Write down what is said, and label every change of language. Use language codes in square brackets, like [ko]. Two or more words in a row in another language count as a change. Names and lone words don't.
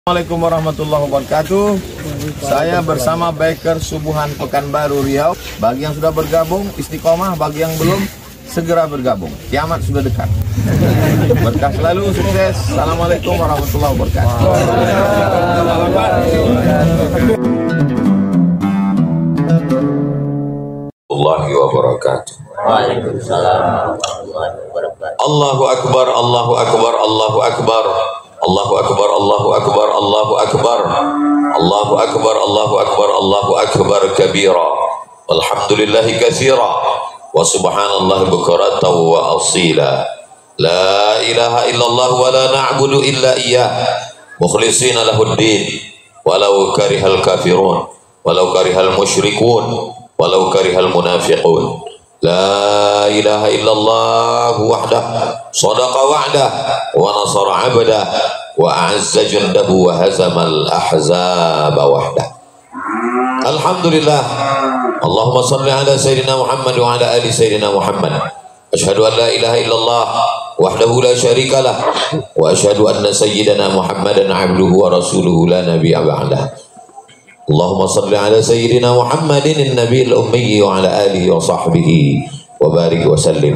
[ar] السلام عليكم ورحمة الله وبركاته. [id] Saya bersama Biker Subuhan Pekanbaru Riau. Bagi yang sudah bergabung istiqomah, bagi yang belum segera bergabung. Kiamat sudah dekat. Berkah selalu, sukses. [ar] السلام عليكم ورحمة الله وبركاته. وعليكم السلام ورحمة الله وبركاته. الله أكبر الله أكبر الله أكبر الله أكبر الله أكبر الله أكبر. الله أكبر الله أكبر الله أكبر كبيرا. والحمد لله كثيرا وسبحان الله بكرة وأصيلا. لا إله إلا الله ولا نعبد إلا إياه. مخلصين له الدين. ولو كره الكافرون ولو كره المشركون ولو كره المنافقون. لا إله إلا الله وحده صدق وعده ونصر عبده وأعز جنده وهزم الأحزاب وحده. Alhamdulillah. اللهم صل على سيدنا محمد وعلى آل سيدنا محمد. أشهد أن لا إله إلا الله وحده لا شريك له وأشهد أن سيدنا محمدا عبده ورسوله لا نبي بعده. اللهم صل على سيدنا محمد النبي الأمي وعلى آله وصحبه وبارك وسلم.